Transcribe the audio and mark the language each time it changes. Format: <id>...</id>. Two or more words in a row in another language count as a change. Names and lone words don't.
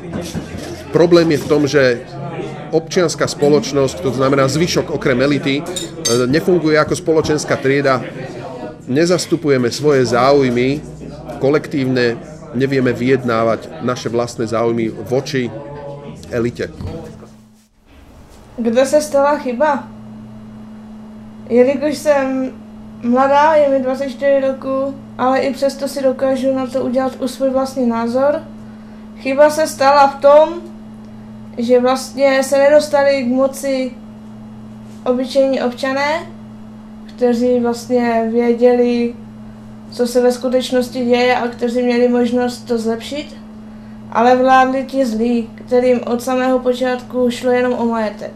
<sk>Problém je v tom, že občianská spoločnosť, to znamená zvyšok okrem elity, nefunguje ako spoločenská trieda, nezastupujeme svoje záujmy kolektívne, nevieme vyjednávať naše vlastné záujmy voči elite.</sk> <cs>Kde se stala chyba? Jelikož jsem mladá, je mi 24 roku, ale i přesto si dokážu na to udělat už svůj vlastní názor. Chyba se stala v tom, že vlastně se nedostali k moci obyčejní občané, kteří vlastně věděli, co se ve skutečnosti děje a kteří měli možnost to zlepšit, ale vládli ti zlí, kterým od samého počátku šlo jenom o majetek.</cs>